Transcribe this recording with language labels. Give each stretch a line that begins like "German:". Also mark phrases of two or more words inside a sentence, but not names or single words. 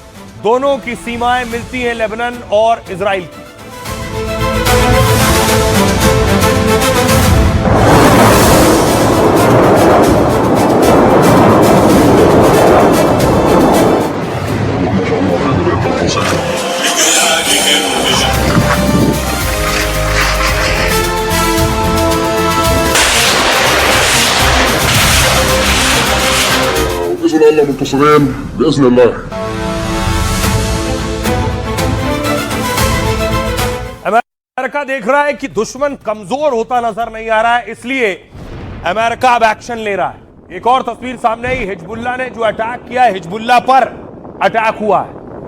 Hindi: दोनों की सीमाएं मिलती हैं लेबनान और इजराइल की।
Arabic: باذن الله منتصرين باذن الله।
Hindi: अमेरिका देख रहा है कि दुश्मन कमजोर होता नजर नहीं आ रहा है, इसलिए अमेरिका अब एक्शन ले रहा है। एक और तस्वीर सामने आई, हिजबुल्लाह ने जो अटैक किया है, हिजबुल्लाह पर अटैक हुआ है।